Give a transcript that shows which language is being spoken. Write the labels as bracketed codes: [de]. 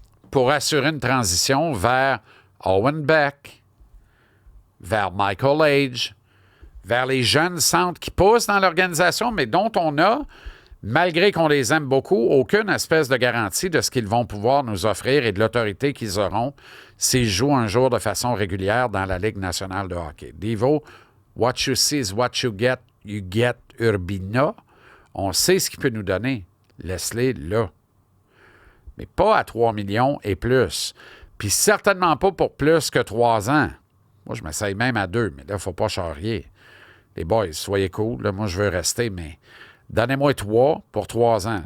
[fr] Pour assurer une transition vers Owen Beck, vers Michael Age, vers les jeunes centres qui poussent dans l'organisation, mais dont on a, malgré qu'on les aime beaucoup, aucune espèce de garantie de ce qu'ils vont pouvoir nous offrir et de l'autorité qu'ils auront s'ils jouent un jour de façon régulière dans la Ligue nationale de hockey. [en] Devo, what you see is what you get Urbina. [fr] On sait ce qu'il peut nous donner. Laisse-les là. Mais pas à 3 millions et plus. Puis certainement pas pour plus que 3 ans. Moi, je m'essaye même à 2, mais là, il ne faut pas charrier. Les boys, soyez cool. Là, moi, je veux rester, mais donnez-moi 3 pour 3 ans.